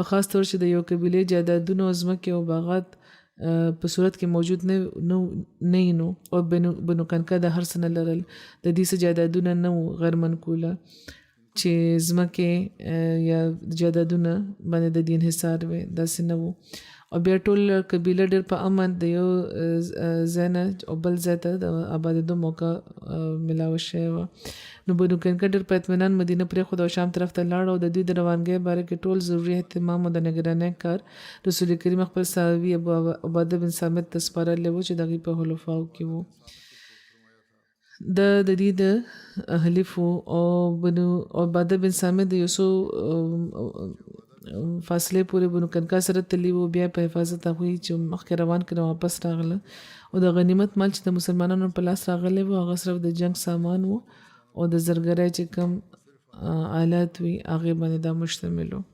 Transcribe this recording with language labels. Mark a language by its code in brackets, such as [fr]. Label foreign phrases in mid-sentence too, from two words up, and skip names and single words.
[ps] خاص طور چې د یو قبیلې جایدادونه او ځمکې او باغات په صورت کې موجود نه نو او بنو قینقاع د هر څه نه لرل د دې څه جایدادونه نه وو غیر منقوله چې ځمکې یا جایدادونه باندې د دین حصار وي داسې نه وو او بیا ټول قبیله ډېر په امن د یو ځای نه او بل ځای ته د آبادېدو موقع ملاوه شوې وه. نو بنو قینقاع ډېر په اطمینان مدینه پرېښوده او شام طرف ته لاړ او د دوی د روانګۍ باره کې ټول ضروري اهتمام او د نګرانۍ کار رسول کریم خپل صحابي عباده بن صامت ته سپارلی و چې د هغوی په حلفاو کې و. د دې د حلیفو او عباده بن صامت د یو څو فاصلې پورې بنو قینقاع سره تللی و بیا په حفاظت هغوی چې مخکې روان کړه واپس راغله او د غنیمت مال چې د مسلمانانو په لاس راغلی و هغه صرف د جنگ سامان و او د زرګرۍ چې کم آلات وي هغې باندې دا مشتمل و.